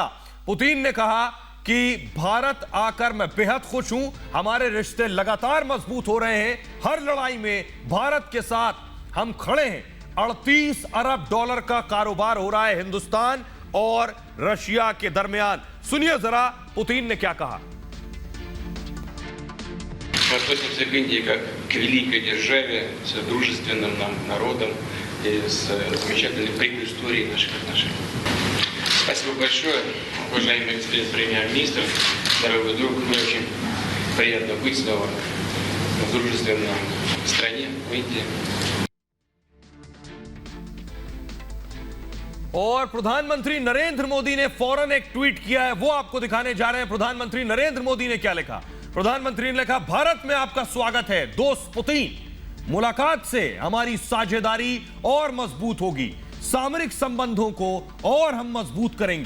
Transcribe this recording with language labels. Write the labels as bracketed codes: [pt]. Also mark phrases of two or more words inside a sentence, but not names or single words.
[hi] पुतिन ने कहा कि भारत आकर मैं बेहद खुश हूं, हमारे रिश्ते लगातार मजबूत हो रहे हैं। हर लड़ाई में भारत के साथ हम खड़े हैं। 38 अरब डॉलर का कारोबार हो रहा है हिंदुस्तान और रशिया के दरमियान। सुनिए जरा पुतिन ने क्या कहा। [ru] Мы относимся к Индии как к великой державе с дружественным нам народом и с замечательной предысторией наших отношений. Спасибо большое, уважаемый господин премьер-министр, дорогой друг. Мне очень приятно быть снова в дружественной стране, в Индии. [hi] और प्रधानमंत्री नरेंद्र मोदी ने फौरन एक ट्वीट किया है, वो आपको दिखाने जा रहे हैं। प्रधानमंत्री नरेंद्र मोदी ने क्या लिखा। प्रधानमंत्री ने लिखा, भारत में आपका स्वागत है दोस्त पुतिन। मुलाकात से हमारी साझेदारी और मजबूत होगी, सामरिक संबंधों को और हम मजबूत करेंगे।